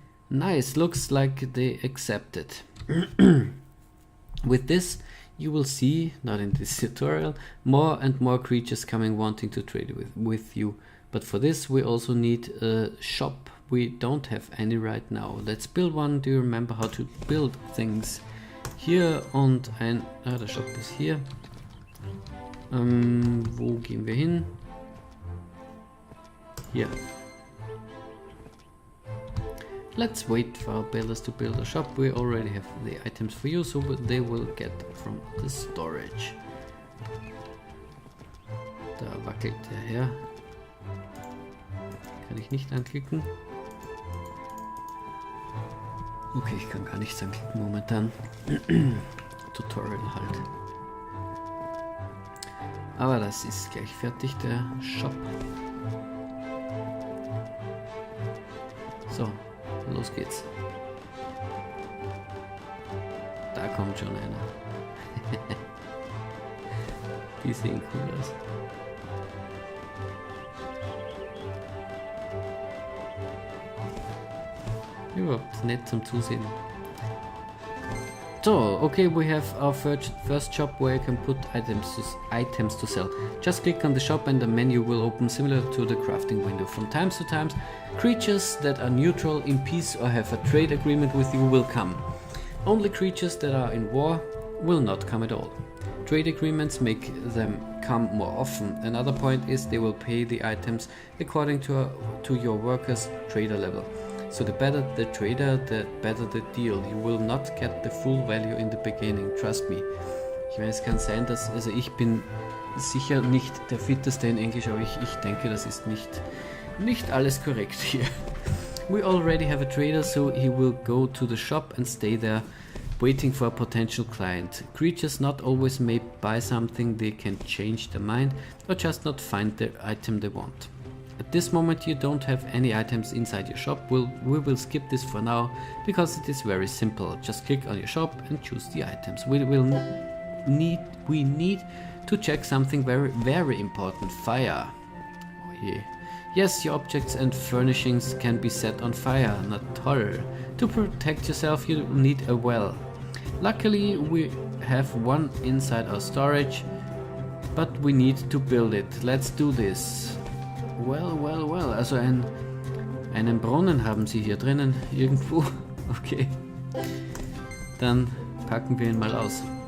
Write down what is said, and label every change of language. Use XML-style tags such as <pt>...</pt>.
<en>Nice, looks like they accepted. With this, you will see, not in this tutorial, more and more creatures coming wanting to trade with you. But for this we also need a shop. We don't have any right now. Let's build one. Do you remember how to build things?</en> <de>Hier und der Shop ist hier. Wo gehen wir hin? Hier.</de> <en>Let's wait for our builders to build a shop. We already have the items for you, so they will get from the storage.</en> <de>Da wackelt der her. Kann ich nicht anklicken? Okay, ich kann gar nichts anklicken momentan. Tutorial halt. Aber das ist gleich fertig, der Shop. So. Los geht's. Da kommt schon einer. Die sehen cool aus. Überhaupt nett zum Zusehen.</de> <en>So, okay, we have our first shop where you can put items to sell. Just click on the shop and the menu will open similar to the crafting window. From time to time, creatures that are neutral, in peace or have a trade agreement with you will come. Only creatures that are in war will not come at all. Trade agreements make them come more often. Another point is they will pay the items according to your workers' trader level. So the better the trader, the better the deal. You will not get the full value in the beginning, trust me.</en> <de>Ich meine, es kann sein, dass, also ich bin sicher nicht der Fitteste in Englisch, aber ich denke, das ist nicht alles korrekt hier.</de> <en>We already have a trader, so he will go to the shop and stay there, waiting for a potential client. Creatures not always may buy something, they can change their mind or just not find the item they want. At this moment you don't have any items inside your shop. We will skip this for now because it is very simple. Just click on your shop and choose the items. We need to check something very important. Fire. Oh yeah. Yes, your objects and furnishings can be set on fire. Na toll. To protect yourself you need a well. Luckily we have one inside our storage, but we need to build it. Let's do this. Well.</en> <de>Also einen Brunnen haben sie hier drinnen irgendwo. Okay. Dann packen wir ihn mal aus.</de>